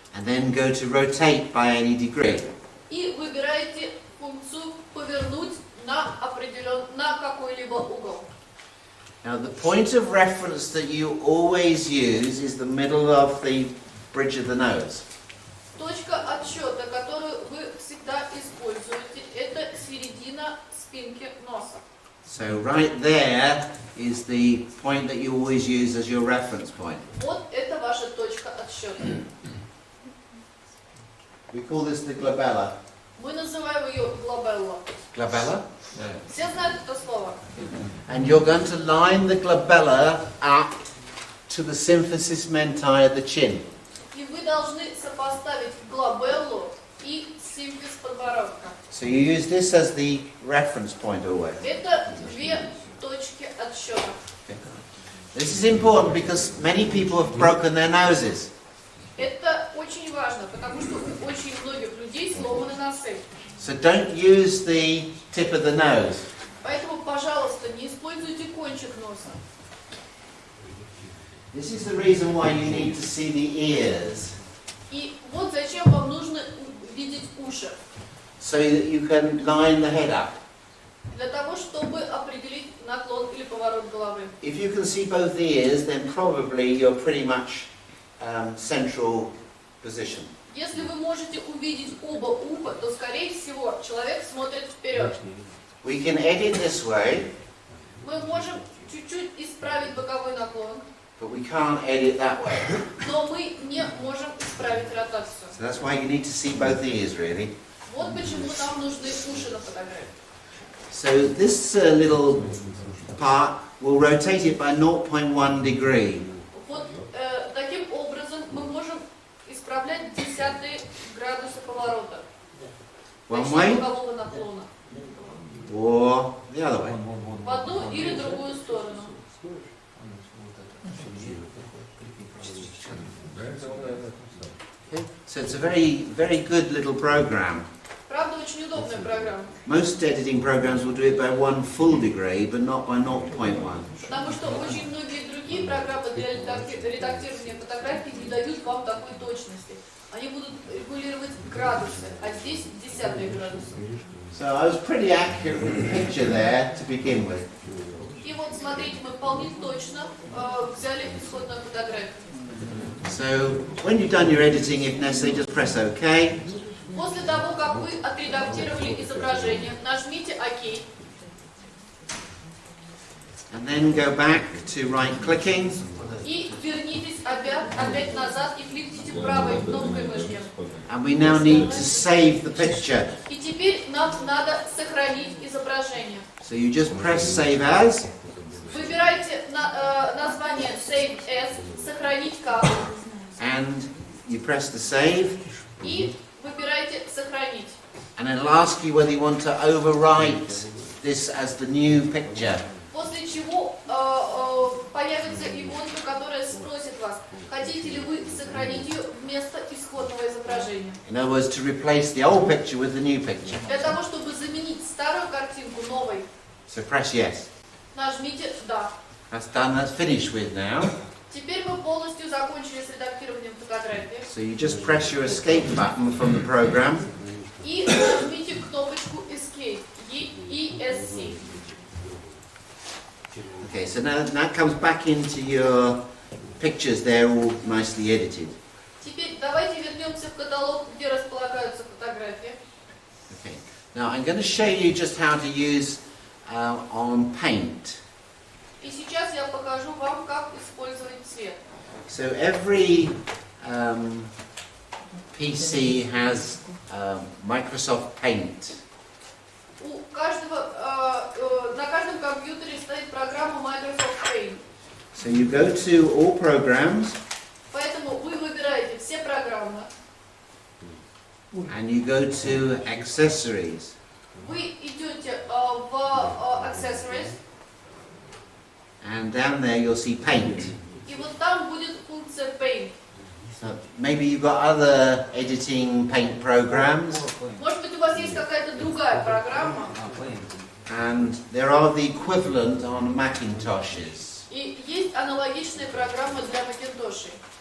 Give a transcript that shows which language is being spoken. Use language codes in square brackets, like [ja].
[en] and then go to rotate by any degree. [ru] и выбираете функцию повернуть на какой-либо угол. [en] Now, the point of reference that you always use is the middle of the bridge of the nose. [ru] Точка отсчета, которую вы всегда используете, это середина спинки носа. [en] So right there is the point that you always use as your reference point. [ru] Вот это ваша точка отсчета. [en] We call this the glabella. [ru] Мы называем ее глабелла. [en] Glabella? [ru] Все знают это слово. [en] And you're going to line the glabella up to the symphysis mentae of the chin. [ru] И вы должны сопоставить глабеллу и симфиз подбородка. [en] So you use this as the reference point always. [ru] Это две точки отсчета. [en] This is important because many people have broken their noses. [ru] Это очень важно, потому что у очень многих людей сломаны носы. [en] So don't use the tip of the nose. [ru] Поэтому, пожалуйста, не используйте кончик носа. [en] This is the reason why you need to see the ears. [ru] И вот зачем вам нужно видеть уши. [en] So that you can line the head up. [ru] Для того, чтобы определить наклон или поворот головы. [en] If you can see both ears, then probably you're pretty much central position. [ru] Если вы можете увидеть оба уха, то, скорее всего, человек смотрит вперед. [en] We can edit this way, [ru] Мы можем чуть-чуть исправить боковой наклон, [en] but we can't edit that way. [ru] но мы не можем исправить ротацию. [en] So that's why you need to see both ears, really. [ru] Вот почему нам нужны уши на фотографии. [en] So this little part, we'll rotate it by 0.1 degree. [ru] Вот таким образом мы можем исправлять десятые градусы поворота. [en] One [ru] Точнее, [en] way [ru] бокового наклона. [en] or the other way. [ru] В одну или другую сторону. [en] Okay? So it's a very, very good little program. [ru] Правда, очень удобная программа. [en] Most editing programs will do it by 1 full degree, but not by 0.1. [ru] Потому что очень многие другие программы для редактирования фотографий не дают вам такой точности. Они будут регулировать градусы, а здесь десятые градусы. [en] So I was pretty accurate with the picture there to begin with. [ru] И вот смотрите, мы вполне точно взяли исходную фотографию. [en] So when you've done your editing, if necessary, just press OK. [ru] После того, как вы отредактировали изображение, нажмите ОК. [en] And then go back to right-clicking. [ru] И вернитесь опять назад и кликните правой кнопкой мышки. [en] And we now need to save the picture. [ru] И теперь нам надо сохранить изображение. [en] So you just press Save As. [ru] Выбирайте название Save As, сохранить как. [en] And you press the Save. [ru] И выбирайте сохранить. [en] And it'll ask you whether you want to overwrite this as the new picture. [ru] После чего появится иконка, которая спросит вас, хотите ли вы сохранить ее вместо исходного изображения. [en] In other words, to replace the old picture with the new picture. [ru] Для того, чтобы заменить старую картинку новой, [en] So press Yes. [ru] нажмите «Да». [en] That's done, that's finished with now. [ru] Теперь мы полностью закончили с редактированием фотографии. [en] So you just press your Escape button from the program. [ru] И нажмите ESC. [en] Okay, so now that comes back into your pictures. They're all nicely edited. [ru] Теперь давайте вернемся в каталог, где располагаются фотографии. [en] Okay. Now I'm going to show you just how to use on paint. [ru] И сейчас я покажу вам, как использовать цвет. [en] So every PC has Microsoft Paint. [ru] У каждого, на каждом компьютере стоит программа Microsoft Paint. [en] So you go to all programs [ru] Поэтому вы выбираете все программы, [en] and you go to accessories. [ru] вы идете в Accessories, [en] And down there you'll see paint. [ru] и вот там будет функция Paint. [en] So maybe you've got other editing paint programs, [ru] Может быть, у вас есть какая-то другая программа, [en] and there are the equivalent on Macintoshes. [ru] и есть аналогичные программы для Макинтошей.